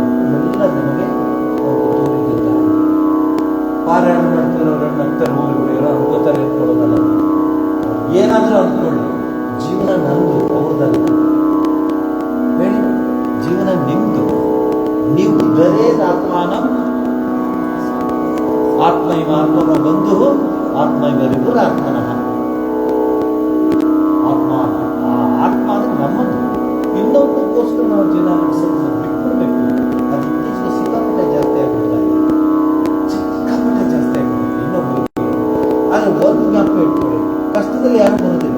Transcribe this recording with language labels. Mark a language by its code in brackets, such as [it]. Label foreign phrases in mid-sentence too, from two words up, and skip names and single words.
[kn] ಇವೆಲ್ಲ ನಮಗೆ ಒಂದು ತೋರಿದ್ದ ಪಾರಾಯಣ ಮಾಡ್ತಿರೋರು ನಗ್ತಾರೆ, ಹೋಗಿಬಿಡಿರೋ ಅನ್ಕೋತಾರೆ ಇಟ್ಕೊಳ್ಳೋದಲ್ಲ. ಏನಾದರೂ ಅಂದ್ಕೊಳ್ಳಿ, ಜೀವನ ನಂದು, ಅವ್ರದಲ್ಲ. ಹೇಳಿ, ಜೀವನ ನಿಮ್ಮದು. [sa] ನೀವು ದರೇದಾತ್ಮಾನಂ ಆತ್ಮೈವ ಆತ್ಮನೋ ಬಂಧು ಆತ್ಮೈವ ರಿಪುರಾತ್ಮನಃ. [kn] ಆತ್ಮ ಅಂದ್ರೆ ನಮ್ಮದು. ಇನ್ನೊಬ್ಬರಿಗೋಸ್ಕರ ನಾವು ಜೀವನ ನಡೆಸೋದನ್ನ ಬಿಟ್ಬಿಡ್ಬೇಕು. ಅದು ಇತ್ತೀಚೆಗೆ ಸಿಕ್ಕಾಪಟ್ಟೆ ಜಾಸ್ತಿ ಆಗ್ಬಿಡ್ತಾ ಇದೆ. ಇನ್ನೊಬ್ಬರು. ಆದರೆ ಒಂದು ಜ್ಞಾಪಕ ಇಟ್ಕೊಳ್ಳಿ, ಕಷ್ಟದಲ್ಲಿ ಯಾರು ಬರೋದಿಲ್ಲ.